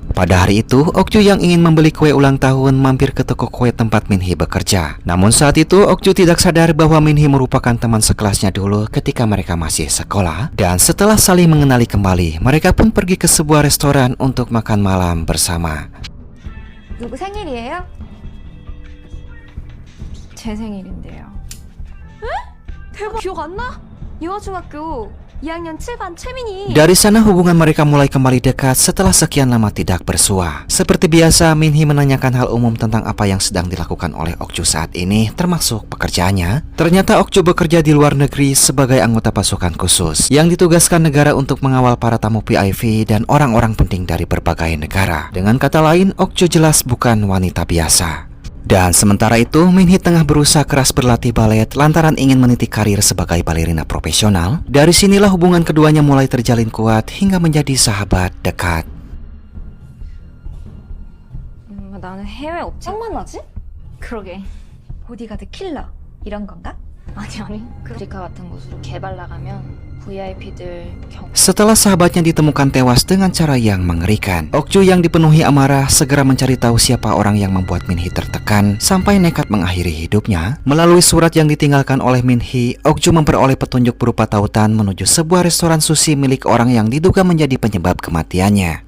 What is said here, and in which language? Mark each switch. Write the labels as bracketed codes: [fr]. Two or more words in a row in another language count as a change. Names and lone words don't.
[id] Pada hari itu, Okju yang ingin membeli kue ulang tahun mampir ke toko kue tempat Minhee bekerja. Namun saat itu, Okju tidak sadar bahwa Minhee merupakan teman sekelasnya dulu ketika mereka masih sekolah. Dan setelah saling mengenali kembali, mereka pun pergi ke sebuah restoran untuk makan malam bersama. [ko] 누구 생일이에요? 제 생일인데요. 에? 대박! 기억 안 나? 여중학교 2학년 7반 최민희. [id] Dari sana hubungan mereka mulai kembali dekat setelah sekian lama tidak bersua. Seperti biasa, Minhee menanyakan hal umum tentang apa yang sedang dilakukan oleh Okju saat ini, termasuk pekerjaannya. Ternyata Okju bekerja di luar negeri sebagai anggota pasukan khusus yang ditugaskan negara untuk mengawal para tamu VIP dan orang-orang penting dari berbagai negara. Dengan kata lain, Okju jelas bukan wanita biasa. Dan sementara itu, Minhee tengah berusaha keras berlatih balet lantaran ingin meniti karir sebagai balerina profesional. Dari sinilah hubungan keduanya mulai terjalin kuat hingga menjadi sahabat dekat. [ko] 나는 해외 업체 만나지? 그러게. 보디가드 킬러 이런 건가? 아니. 아프리카 같은 곳으로 개발 나가면 VIP들 [id] Setelah sahabatnya ditemukan tewas dengan cara yang mengerikan, Okju yang dipenuhi amarah segera mencari tahu siapa orang yang membuat Minhee tertekan sampai nekat mengakhiri hidupnya. Melalui surat yang ditinggalkan oleh Minhee, Okju memperoleh petunjuk berupa tautan menuju sebuah restoran sushi milik orang yang diduga menjadi penyebab kematiannya.